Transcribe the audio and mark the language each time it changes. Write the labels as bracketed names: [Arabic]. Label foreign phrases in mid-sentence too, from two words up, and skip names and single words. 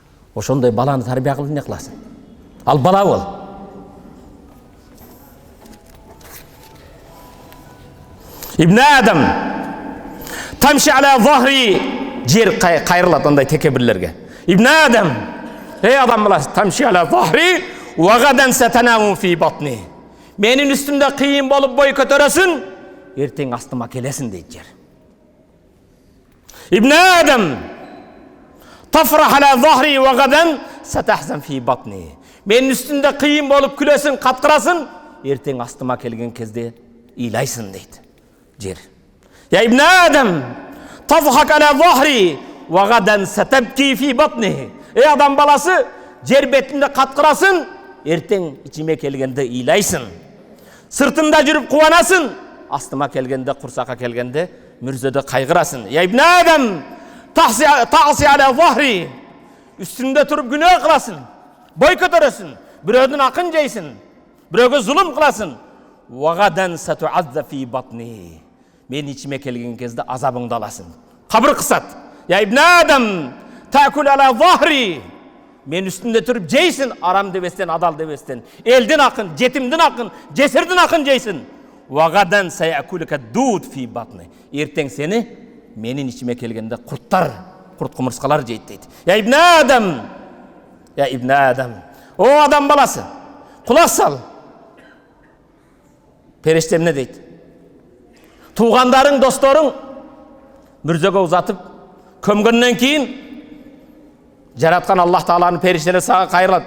[Kyrgyz] Ошондой баланы тарбия кылып эмне кыласың? Ал бала бол. [Arabic] ابن آدم تمشي على ظهري, [Kyrgyz] жер кайрылат андай текебирлерге. [Arabic] ابن آدم, [Kyrgyz] ey адам баласы, [Arabic] تمشي على ظهري وغدا ستنام في بطني. [Kyrgyz] Менин үстүмдө кыйын болуп бой көтөрөсүн, эртең астыма келесин дейт жер. [Arabic] ابن آدم تفرح على ظهري وغدا ستحزن في بطني. [Kyrgyz] Менин үстүмдө кыйын болуп күлөсүн, каткырасың, эртең астыма келген кезде ыйлайсың дейт жер. [Arabic] يا ابن آدم تضحك على ظهري وغدا ستبكي في بطني. [Kyrgyz] Ey адам баласы, жер бетинде каткырасың, эртең ичиме келгенде ыйлайсың. Сыртымда жүрүп кубанасың, астыма келгенде, курсакка келгенде мүрзөдө кайгырасың. [Arabic] يا ابن آدم تعصي على ظهري, [Kyrgyz] үстүндө туруп күнөө кыласың, бой көтөрөсүн, бирөөдүн акын жейсиң, бирөөгө зулум кыласың. [Arabic] وغدا ستعذب في بطني. [Kyrgyz] Мен ичиме келген кезде азабыңды аласың. Кабыр кысат. [Arabic] يا ابن آدم تأكل على ظهري. [Kyrgyz] Мен үстүндө туруп жейсиң, арам дебестен, адал дебестен. Элдин акын, жетимдин акын, жесирдин акын жейсиң. [Arabic] وغدا سيأكلك الدود في بطني. [Kyrgyz] Эртең сени менин ичиме келгенде курттар, курт кумурскалар жейт дейт. [Arabic] يا ابن آدم يا ابن آدم. [Kyrgyz] О адам баласы, кулак сал. Периште эмне дейт? Туғандарың, досторың мүрзөгө узатып көмгөндөн кийин жараткан Аллах Тааланын периштелери сага кайрылат.